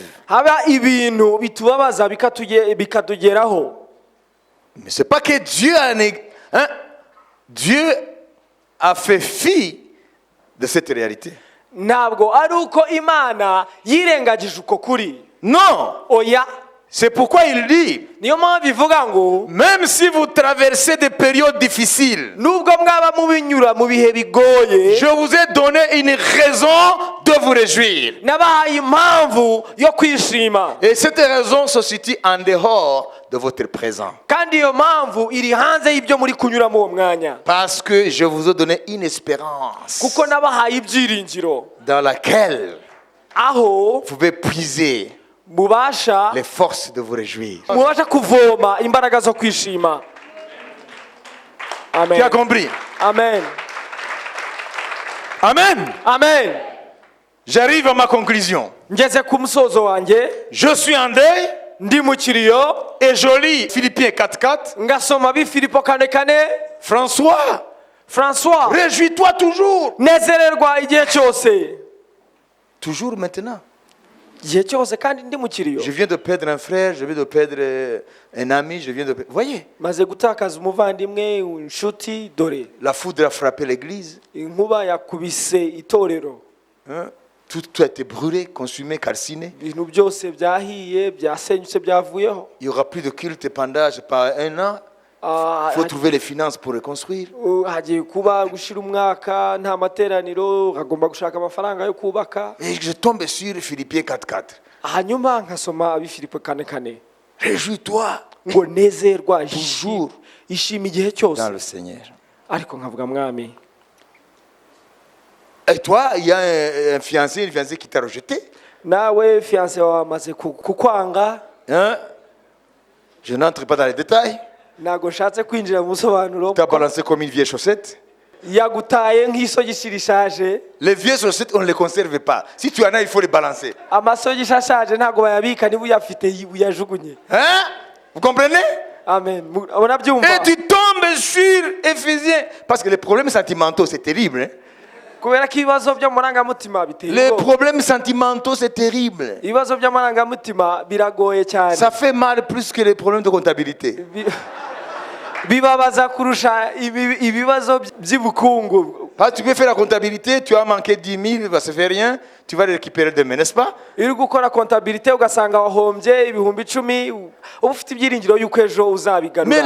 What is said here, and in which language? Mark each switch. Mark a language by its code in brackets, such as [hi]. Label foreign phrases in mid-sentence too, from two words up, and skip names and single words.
[rw] haba ibintu bitubabaza bikatugeraho. [fr] Mais c'est pas que Dieu Dieu a fait fi de cette réalité. [rw] Ntabwo ari uko Imana yirengagije uko kuri. [fr] Non, [rw] Oya, [fr] c'est pourquoi il dit, [rw] niyo mpamvu ivuga ngo [fr] même si vous traversez des périodes difficiles, [rw] nubwo mwaba mubinyura mu bihe bigoye, [fr] je vous ai donné une raison de vous réjouir. [rw] nabahaye impamvu yo kwishima, [fr] Et cette raison se situe en dehors de votre présent. [rw] kandi iyo mpamvu iri hanze y'ibyo muri kunyura mu uwo mwanya, [fr] Parce que je vous ai donné une espérance [rw] kuko nabahaye ibyiringiro [fr] dans laquelle [rw] aho [fr] vous pouvez puiser [rw] mubasha [fr] les forces de vous réjouir. [rw] mubasha kuvoma imbaraga zo kwishima. [fr] Tu as Amen. compris? Amen. Amen. Amen. J'arrive à ma conclusion. [rw] Ngeze ku musozo wanjye, [fr] Je suis en deuil [rw] ndi mu kiriyo, [fr] et je lis Philippiens 4:4. [rw] ngasoma bifilipo 4:4. [fr] François, François, réjouis-toi toujours. [rw] nezererwa igihe cyose. [fr] Toujours maintenant. [rw] Igihe cyose kandi ndi mu kiriyo. [fr] Je viens de perdre un frère, je viens de perdre un ami, je viens de... Voyez, [rw] Maze gutakaza umuvandimwe, inshuti, dore [fr] la foudre a frappé l'église. [rw] inkuba yakubise itorero. [fr] Hein? Tout a été brûlé, consumé, calciné. [rw] Ibintu byose byahiye, byasenyutse, byavuyeho. [fr] Il n'y aura plus de culte pendant, je sais pas, 1 an. Ah, Il faut trouver les finances pour reconstruire. [rw] hagiye kuba gushira umwaka nta materaniro, hagomba gushaka amafaranga yo kubaka. [fr] Et je tombe sur Philippiens 4:4. [rw] Hanyuma nkasoma abifilipo 4:4 [fr] Réjouis-toi [rw] ngo nezerwa [fr] Toujours. [rw] ishima igihe cyose, [fr] dans le Seigneur. [rw] ariko nkavuga mwami. [fr] Et toi, il y a un fiancé, une fiancée qui t'a rejeté. [rw] Nawe fiancé wawe amaze kukwanga. [fr] Hein? Je n'entre pas dans les détails. [rw] Ntago nshatse kwinjira mu busobanuro, [fr] Tu as balancé comme une vieille chaussette. [rw] yagutaye nk'isogisi rishaje. [fr] Les vieilles chaussettes, on ne les conserve pas. Si tu en as, il faut les balancer. [rw] Amasogisi ashaje ntago bayabika, niba uyafite uyajugunye. [fr] Hein? Vous comprenez? [rw] Amen. Urabyumva? [fr] Et tu tombes sur Éphésiens. Parce que les problèmes sentimentaux, c'est terrible. Hein? [rw] Kubera ko ibibazo by'amarangamutima biteye [fr] Les [rw] ubwoba. [fr] problèmes sentimentaux, c'est terrible. [rw] Ibibazo by'amarangamutima biragoye cyane. [fr] Ça fait mal plus que les problèmes de comptabilité. [rw] Bibabaza kurusha ibibazo by'ubukungu. [fr] Parce que tu peux faire la comptabilité, tu as manqué 10 000, ça ne fait rien. Tu vas les récupérer demain, n'est-ce pas? [rw] Iri gukora kontabilite ugasanga wahombye ibihumbi 10, uba ufite ibyiringiro yuko ejo [fr] Mais [rw] uzabigarura.